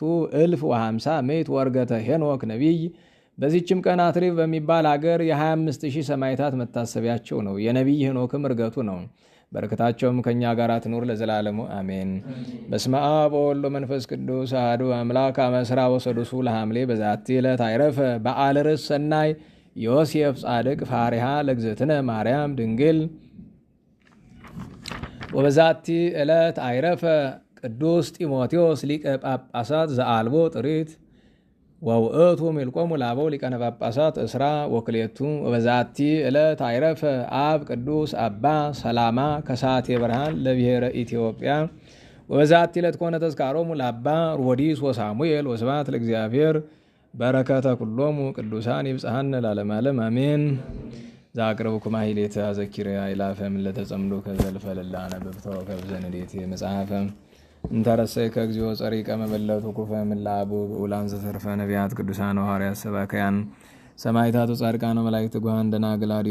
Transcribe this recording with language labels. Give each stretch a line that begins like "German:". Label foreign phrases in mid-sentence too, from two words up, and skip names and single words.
Geez: እልፍ ወሃምሳ ምዕት ወርገተ ሄኖክ ነቢይ።
Amharic: በዚህችም ቀን አትሪብ በሚባል አገር የ25,000 ሰማይታት መታሰቢያቸው ነው። የነቢይ ሄኖክም እርገቱ ነው። በረከታቸውም ከእኛ ጋር ትኑር ለዘላለሙ አሜን።
Geez: በስመ አብ ወወልድ ወመንፈስ ቅዱስ አሐዱ አምላክ አመ ዕስራ ወሰዱሱ ለሐምሌ በዛቲ ዕለት አይረፈ በዓለ ርእስ ሰናይ ዮሴፍ ጻድቅ ፋሪሃ ለእግዝእትነ ማርያም ድንግል። ወበዛቲ ዕለት አይረፈ ቅዱስ ጢሞቴዎስ ሊቀ ጳጳሳት ዘአልቦ ጥሪት ወውእቱ ሚልቆሙ ላበው ሊቃነ ጳጳሳት እስራ ወክሌቱ። ወበዛቲ ዕለት አይረፈ አብ ቅዱስ አባ ሰላማ ከሳቴ ብርሃን ለብሔረ ኢትዮጵያ። ወበዛቲ ዕለት ኮነ ተዝካሮሙ ለአባ ሮዲስ ወሳሙኤል። ወስብሐት ለእግዚአብሔር። በረከተ ኩሎሙ ቅዱሳን ይብጽሐነ ለዓለመ ዓለም አሜን። ዘአቅርብኩማ ሂሌተ አዘኪረ አእላፈ እምዕለተ ጸምዱ ከዘልፈ ለላነብብ ተወከፍ ዘንዴቴ መጽሐፈ እንተረሰይ ከእግዚኦ ጸሪቀ መበለቱ ኩፈ ምላቡ ብኡላን ዘተርፈ ነቢያት ቅዱሳን ሐዋርያት ሰባክያን ሰማዕታቱ ጻድቃን መላእክት ጉሃን ደናግል አድዮ